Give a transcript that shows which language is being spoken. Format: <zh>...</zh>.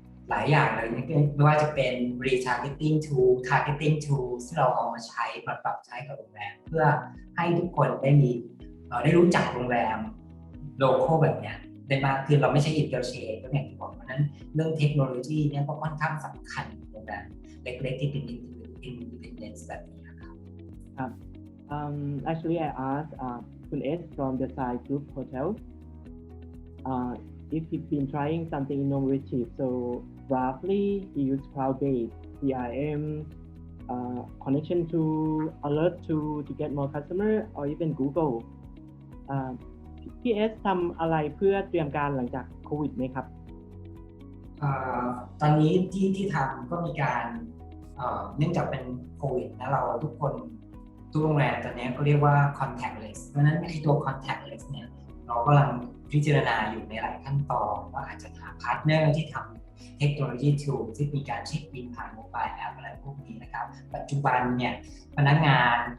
<th>หลายอย่างเลยไม่ว่าจะเป็น retargeting tool targeting tool ที่เราเอามาใช้มาปรับใช้กับโรงแรมเพื่อให้ทุกคนได้รู้จักโรงแรมโลคอลแบบนี้ได้มากขึ้นเราไม่ใช่ interchain ก็อย่างที่บอกเพราะนั้นเรื่องเทคโนโลยีเนี่ยก็ค่อนข้างสำคัญโรงแรมเล็กๆที่เป็น independent แบบนี้ครับ</th> <en>Actually, I asked Kun S from the Zign Group Hotel if he's been trying something innovative. So roughly, he used cloud-based CRM, connection to alert to get more customer, or even Google.</en> <th>พี่เอสทำอะไรเพื่อเตรียมการหลังจากโควิดไหมครับ ตอนนี้ที่ทำก็มีการเนื่องจากเป็นโควิดนะเราทุกคนทุกโรงแรมตอนนี้ก็เรียกว่า contactless เพราะฉะนั้นไอ้ตัว contactless เนี่ยเรากำลังพิจารณาอยู่ในหลายขั้นตอนว่าอาจจะหาพาร์ทเนอร์ที่ทำเทคโนโลยีทูลที่มีการเช็คอินผ่านโมบายแอปอะไรพวกนี้นะครับปัจจุบันเนี่ยพนักงาน</th>